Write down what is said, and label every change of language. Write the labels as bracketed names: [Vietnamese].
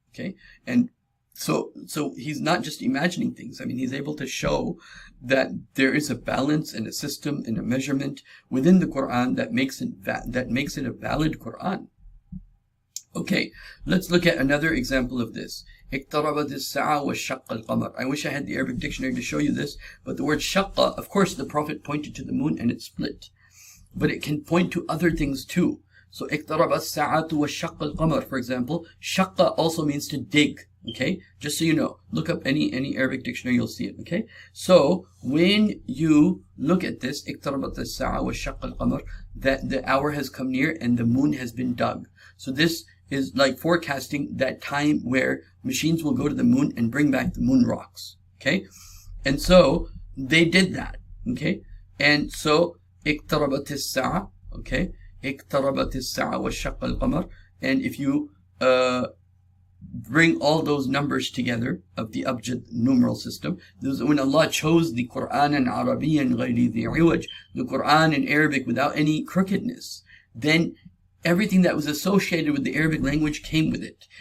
[English] Okay, and so he's not just imagining things. I mean, he's able to show that there is a balance and a system and a measurement within the Quran that makes it a valid Quran. Okay, let's look at another example of this. [Arabic] اقتربت الساعة وشق القمر. [English] I wish I had the Arabic dictionary to show you this, but the word shaqqa, of course the Prophet pointed to the moon and it split. But it can point to other things too. So [Arabic] اقتربت الساعة وشق القمر, [English] for example, shaqqa also means to dig. Okay, just so you know, look up any Arabic dictionary, you'll see it. Okay, so when you look at this, [Arabic] اقتربت الساعة وشق القمر, [English] that the hour has come near and the moon has been dug. So this is like forecasting that time where machines will go to the moon and bring back the moon rocks. Okay, and so they did that. Okay, and so [Arabic] اقتربت الساعة, okay, اقتربت الساعة وانشق القمر. [English] And if you bring all those numbers together of the abjad numeral system, when Allah chose the Quran in Arabian [Arabic] غير ذي عوج, [English] the Quran in Arabic without any crookedness, then everything that was associated with the Arabic language came with it.